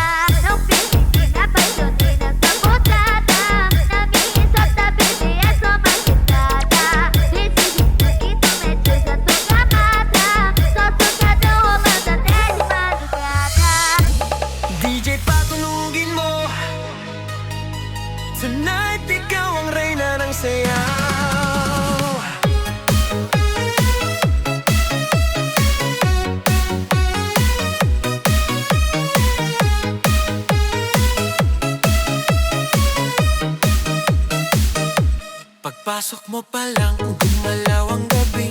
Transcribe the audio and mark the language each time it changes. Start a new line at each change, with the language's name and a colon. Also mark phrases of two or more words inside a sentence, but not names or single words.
Portuguese: Não fique que me apaixonei nessa botada. Na minha exata, baby, é só uma citada. Esse jeito que tu mete, eu já tô gamada. Só socadão rolando até de madrugada.
Filipino: DJ patulugin mo. Tonight, ikaw ang reyna ng sayaw. Pagpasok mo pa lang, gumalaw ang gabi.